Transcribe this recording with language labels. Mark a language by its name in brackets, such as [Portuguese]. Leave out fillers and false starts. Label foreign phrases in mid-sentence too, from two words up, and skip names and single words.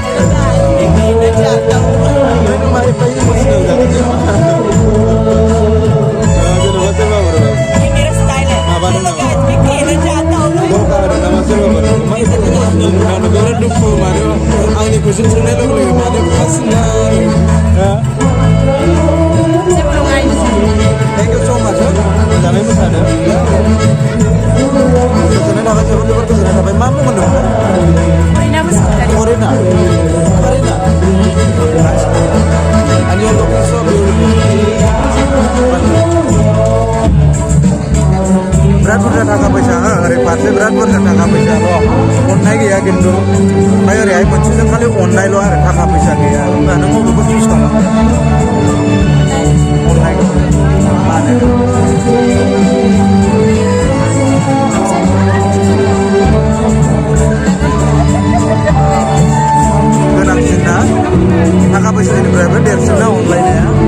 [Bodo] आंनि कुइसन सोंनाय लोगो लोगो मानो फासिना जेबो नङा [English] thank you so much [Bodo] मोजाङै मोसादो गोजोननाय थाबाय जोबोर गोजोननाय थाबाय मा बुंगोन नोंथां फरिना बसुमतारी फरिना [English] and you're looking so beautiful [Bodo] बिराद बुरजा थाखा फैसा ओरै फारसे बिराद बुरजा थाखा फैसा अननाय गैया खिन्थु ओमफ्राय ओरैहाय मोनसेजों खालि अननायल' आरो थाखा फैसा गैया होमबा नों बबेखौ चुज खालामो अननायखौ मानो गोनांसिन ना थाखा फैसानिफ्रायबो देरसिन ना अनलायनाया